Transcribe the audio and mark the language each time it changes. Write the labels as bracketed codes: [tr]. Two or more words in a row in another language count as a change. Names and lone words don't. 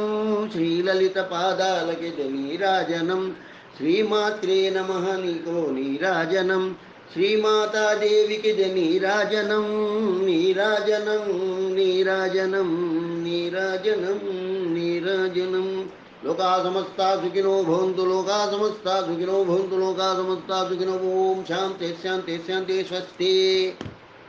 [te] శ్రీలలిత పాదాలకిద నీరాజనం. [sa] శ్రీమాత్రే నమః [te] నీకో నీరాజనం. శ్రీమాతాదేవికిద నీరాజనం. నీరాజనం నీరాజనం. నీరాజనం నీరాజనం. [sa] లోకా సమస్తా సుఖినో భవంతు. లోకా సమస్తా సుఖినో భవంతు. లోకా సమస్తా సుఖినో. ఓం శాంతి శాంతి శాంతి. స్వస్తి.